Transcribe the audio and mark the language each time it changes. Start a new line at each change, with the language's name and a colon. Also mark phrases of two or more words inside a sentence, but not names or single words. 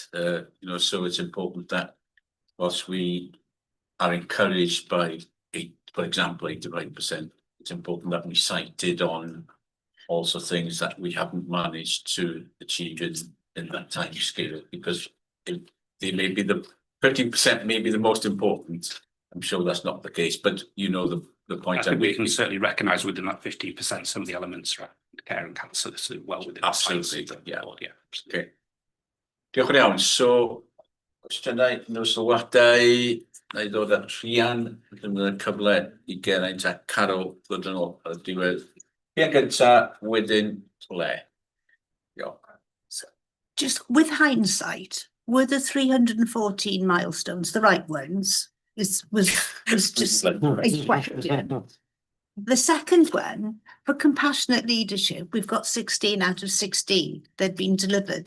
English: So it's important that whilst we are encouraged by, for example, 85%, it's important that we cited on also things that we haven't managed to achieve in that time scale, because they may be the 15% may be the most important. I'm sure that's not the case, but the point. I think we can certainly recognise within that 15% some of the elements around care and cancer that's well within absolutely the yeah. Board, yeah.
Welsh: Okay. Diolch yn iawn. So, cwestiynau, no sylwadau, na I ddod at Rhian, yn y cyfle I Geraint a Carol ddod yn ôl ar y diwedd. Rhian gynta, wedyn le.
English: Just with hindsight, were the 314 milestones the right ones? Was just a question. The second one, for compassionate leadership, we've got 16 out of 16 that have been delivered.